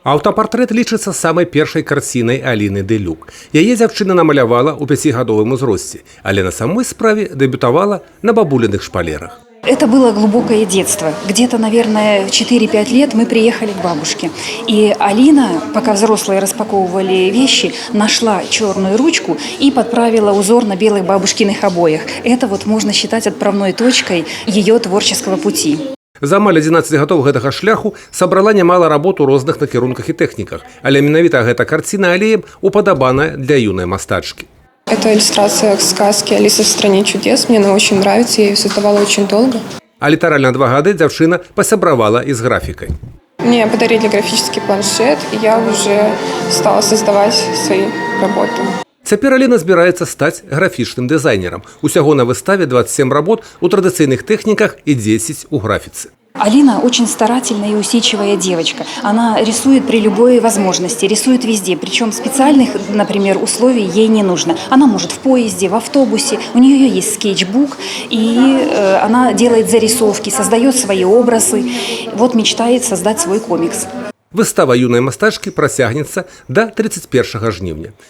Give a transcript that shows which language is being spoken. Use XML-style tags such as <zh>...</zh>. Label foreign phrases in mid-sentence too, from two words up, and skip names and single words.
<be>Аўтапартрэт лічыцца самай першай карцінай Аліны Дэлюк. Яе дзяўчына намалявала ў 5гадовым узросце, але на самой справе дэбютавала на бабулиных шпалерах.</be> <ru>Это было глубокое детство. Где-то, наверное, в 4-5 лет мы приехали к бабушке. И Алина, пока взрослые распаковывали вещи, нашла черную ручку и подправила узор на белых бабушкиных обоях. Это вот можно считать отправной точкой ее творческого пути.</ru> <be>За амаль 11 гадоў гэтага шляху сабрала нямала работ у розных накірунках і тэхніках, але менавіта гэта карціна алеем упадабаная для юнай мастачкі.</be> <ru>Это иллюстрация к сказке «Алиса в стране чудес». Мне она очень нравится, я ее создавала очень долго.</ru> <be>А літаральна 2 гады дзяўчына пасябравала і з графікай.</be> <ru>Мне подарили графический планшет, и я уже стала создавать свои работы.</ru> <be>Цяпер Аліна збіраецца стаць графічным дызайнерам. Усяго на выставе 27 работ у традыцыйных тэхніках і 10 у графіцы.</be> <ru>Алина очень старательная и усидчивая девочка. Она рисует при любой возможности, рисует везде. Причем специальных, например, условий ей не нужно. Она может в поезде, в автобусе. У нее есть скетчбук, и она делает зарисовки, создает свои образы. Вот мечтает создать свой комикс.</ru> <be>Выстава юнай мастачкі працягнецца да 31 жніўня.</be>